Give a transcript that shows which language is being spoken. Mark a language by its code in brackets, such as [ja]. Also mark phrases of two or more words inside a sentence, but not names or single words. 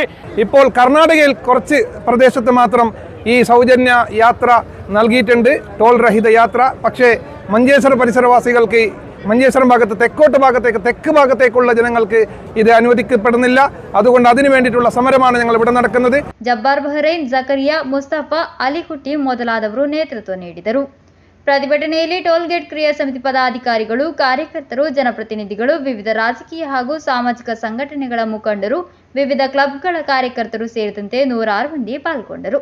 [ml] ഇപ്പോൾ കർണാടകയിൽ കുറച്ച് പ്രദേശത്ത് മാത്രം ഈ സൗജന്യ യാത്ര നൽകിയിട്ടുണ്ട്, ടോൾ രഹിത യാത്ര. പക്ഷേ മഞ്ചേശ്വര പരിസരവാസികൾക്ക്, മഞ്ചേശ്വരം ഭാഗത്ത് തെക്ക് ഭാഗത്തേക്കുള്ള ജനങ്ങൾക്ക് ഇത് അനുവദിക്കപ്പെടുന്നില്ല. അതുകൊണ്ട് അതിനു വേണ്ടിയിട്ടുള്ള സമരമാണ് ഞങ്ങൾ ഇവിടെ നടക്കുന്നത്. [kn] ಜಬ್ಬಾರ್ ಬಹರೈನ್, ಜಕರಿಯಾ, ಮುಸ್ತಫಾ, ಅಲಿಕುಟ್ಟಿ ಮೊದಲಾದವರು ನೇತೃತ್ವ ನೀಡಿದರು. ಪ್ರತಿಭಟನೆಯಲ್ಲಿ ಟೋಲ್ಗೇಟ್ ಕ್ರಿಯಾ ಸಮಿತಿ ಪದಾಧಿಕಾರಿಗಳು, ಕಾರ್ಯಕರ್ತರು, ಜನಪ್ರತಿನಿಧಿಗಳು, ವಿವಿಧ ರಾಜಕೀಯ ಹಾಗೂ ಸಾಮಾಜಿಕ ಸಂಘಟನೆಗಳ ಮುಖಂಡರು, ವಿವಿಧ ಕ್ಲಬ್ಗಳ ಕಾರ್ಯಕರ್ತರು ಸೇರಿದಂತೆ 106 ಮಂದಿ ಪಾಲ್ಗೊಂಡರು.